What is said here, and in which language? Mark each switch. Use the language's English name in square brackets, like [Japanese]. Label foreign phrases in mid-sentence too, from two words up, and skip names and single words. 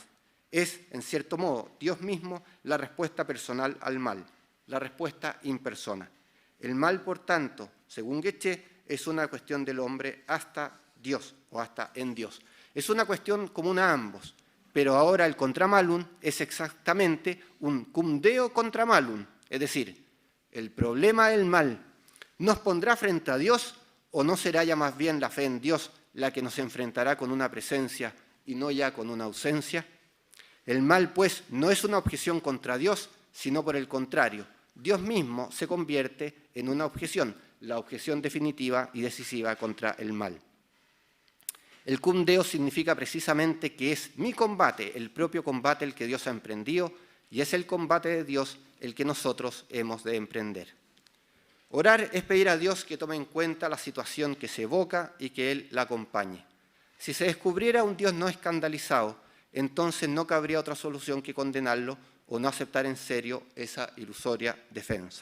[Spanish] Es, en cierto modo, Dios mismo la respuesta personal al mal, la respuesta [Latin] in persona. [Spanish] El mal, por tanto, según Goethe, es una cuestión del hombre hasta Dios o hasta en Dios. Es una cuestión común a ambos, pero ahora el [Latin] contra malum [Spanish] es exactamente un [Latin] cum deo contra malum, [Spanish] es decir, el problema del mal nos pondrá frente a Dios o no será ya más bien la fe en Dios la que nos enfrentará con una presencia y no ya con una ausencia. El mal, pues, no es una objeción contra Dios, sino por el contrario, Dios mismo se convierte en una objeción, la objeción definitiva y decisiva contra el mal. El [Latin] cum deo [Spanish] significa precisamente que es mi combate, el propio combate el que Dios ha emprendido, y es el combate de Dios el que nosotros hemos de emprender. Orar es pedir a Dios que tome en cuenta la situación que se evoca y que Él la acompañe. Si se descubriera un Dios no escandalizado, entonces no cabría otra solución que condenarlo o no aceptar en serio esa ilusoria defensa.